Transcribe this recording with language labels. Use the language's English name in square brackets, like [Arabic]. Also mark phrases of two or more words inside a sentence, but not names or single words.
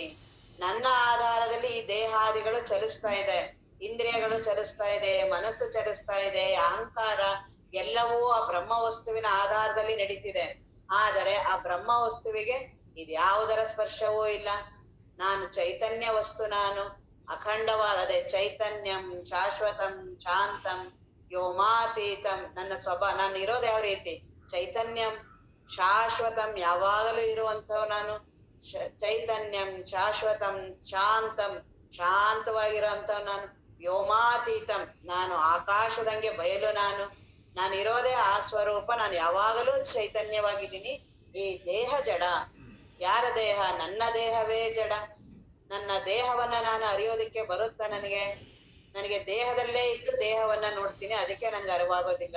[Kannada] ನನ್ನ ಆಧಾರದಲ್ಲಿ ಈ ದೇಹಾದಿಗಳು ಚಲಿಸ್ತಾ ಇದೆ, ಇಂದ್ರಿಯಗಳು ಚಲಿಸ್ತಾ ಇದೆ, ಮನಸ್ಸು ಚಲಿಸ್ತಾ ಇದೆ, ಅಹಂಕಾರ ಎಲ್ಲವೂ ಆ ಬ್ರಹ್ಮ ವಸ್ತುವಿನ ಆಧಾರದಲ್ಲಿ ನಡೀತಿದೆ. ಆದರೆ ಆ ಬ್ರಹ್ಮ ವಸ್ತುವಿಗೆ ಇದ್ಯಾವುದರ ಸ್ಪರ್ಶವೂ ಇಲ್ಲ. ನಾನು ಚೈತನ್ಯ ವಸ್ತು, ನಾನು ಅಖಂಡವಾದ [Sanskrit] ಚೈತನ್ಯಂ ಶಾಶ್ವತಂ ಶಾಂತಂ ವ್ಯೋಮಾತೀತಂ. [Kannada] ನಾನು ಇರೋದು ಯಾವ ರೀತಿ? [Sanskrit] ಚೈತನ್ಯಂ ಶಾಶ್ವತಂ, [Kannada] ಯಾವಾಗಲೂ ಇರುವಂಥವ್ ನಾನು. [Sanskrit] ಚೈತನ್ಯಂ ಶಾಶ್ವತಂ ಶಾಂತಂ, [Kannada] ಶಾಂತವಾಗಿರೋಂತ ನಾನು ವ್ಯೋಮಾತೀತಂ, ನಾನು ಆಕಾಶದಂಗೆ ಬಯಲು, ನಾನು ಇರೋದೇ ಆ ಸ್ವರೂಪ, ನಾನು ಯಾವಾಗಲೂ ಚೈತನ್ಯವಾಗಿದ್ದೀನಿ. ಈ ದೇಹ ಜಡ. ಯಾರ ದೇಹ? ನನ್ನ ದೇಹವೇ ಜಡ. ನನ್ನ ದೇಹವನ್ನ ನಾನು ಅರಿಯೋದಿಕ್ಕೆ ಬರುತ್ತಾ ನನಗೆ ದೇಹದಲ್ಲೇ ಇದ್ದು ದೇಹವನ್ನ ನೋಡ್ತೀನಿ, ಅದಕ್ಕೆ ನನ್ಗೆ ಅರಿವಾಗೋದಿಲ್ಲ.